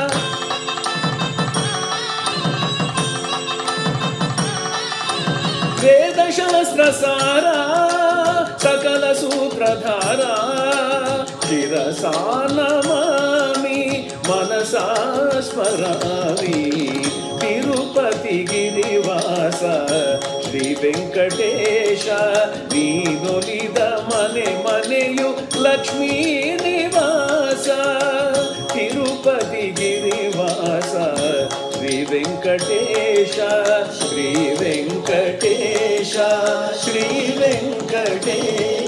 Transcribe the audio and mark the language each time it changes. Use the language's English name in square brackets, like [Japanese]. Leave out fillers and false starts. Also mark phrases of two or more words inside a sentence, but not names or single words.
[Sanskrit] वेद शास्त्र सारा सकल सूत्रधारा शिरसा नमामि मनसा स्मरामि तिरुपति गिरिवास श्री वेंकटेश [Kannada] ನೀನೊಲಿದ ಮನೆ ಮನೆಯು ಲಕ್ಷ್ಮೀ ನಿವಾಸ ತಿರುಪತಿ ಗಿರಿವಾಸ ಶ್ರೀ ವೆಂಕಟೇಶ ಶ್ರೀ ವೆಂಕಟೇಶ ಶ್ರೀ ವೆಂಕಟೇಶ